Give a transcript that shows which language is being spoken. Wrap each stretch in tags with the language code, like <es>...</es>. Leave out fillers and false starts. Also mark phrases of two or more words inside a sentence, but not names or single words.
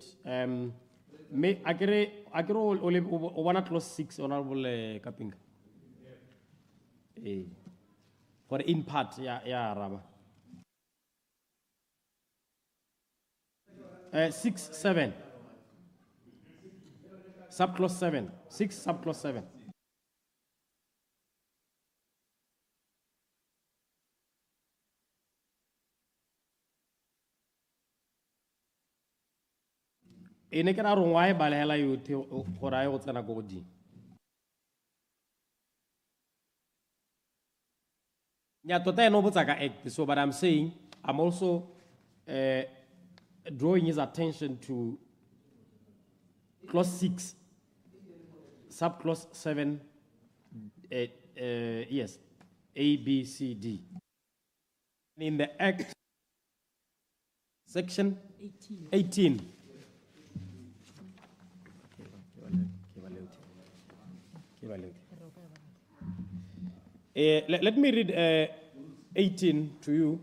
<en>May I get one clause 6, honorable Kapinga. For in part, yeah, Rama. 6, 7. Subclause 7. 6, subclause 7.</en> <tn>Ene ke ra re ngwa e balehela yotlhe gore a ye go tsena ko godimo nya tota ene o botsa ka</tn> <en>act so but I'm saying I'm also drawing his attention to clause 6 subclause 7 yes A, B, C, D in the act section 18 let me read 18 to you.</en>